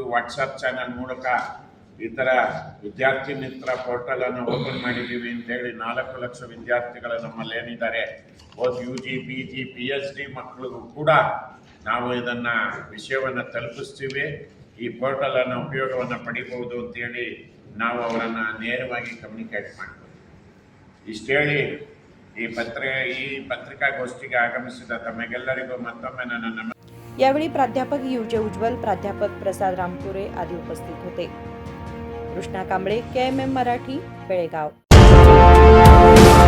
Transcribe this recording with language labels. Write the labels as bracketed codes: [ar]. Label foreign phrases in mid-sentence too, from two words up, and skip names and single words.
[en] WhatsApp channel [kn] ಮೂಲಕ ಈ ಥರ ವಿದ್ಯಾರ್ಥಿ ಮಿತ್ರ ಪೋರ್ಟಲ್ ಅನ್ನು ಓಪನ್ ಮಾಡಿದ್ದೀವಿ ಅಂತೇಳಿ 4 ಲಕ್ಷ ವಿದ್ಯಾರ್ಥಿಗಳು ನಮ್ಮಲ್ಲಿ ಏನಿದ್ದಾರೆ, [en] both UG PG PhD [kn] ಮಕ್ಕಳಿಗೂ ಕೂಡ ನಾವು ಇದನ್ನು ವಿಷಯವನ್ನು ತಲುಪಿಸ್ತೀವಿ। ಈ ಪೋರ್ಟಲ್ ಅನ್ನು ಉಪಯೋಗವನ್ನು ಪಡಿಬಹುದು ಅಂತೇಳಿ ನಾವು ಅವರನ್ನು ನೇರವಾಗಿ ಕಮ್ಯುನಿಕೇಟ್ ಮಾಡ್ತೀವಿ। ಇಷ್ಟು ಹೇಳಿ ಈ पत्रिकागोष्ठी ಆಗಮಿಸಿದ ತಮಗೆಲ್ಲರಿಗೂ ಮತ್ತೊಮ್ಮೆ ನನ್ನ [mr] यावेळी प्राध्यापक युजे उज्ज्वल, प्राध्यापक प्रसाद रामपुरे आदी उपस्थित होते। कृष्णा कांबळे, KMM मराठी, बेळगाव।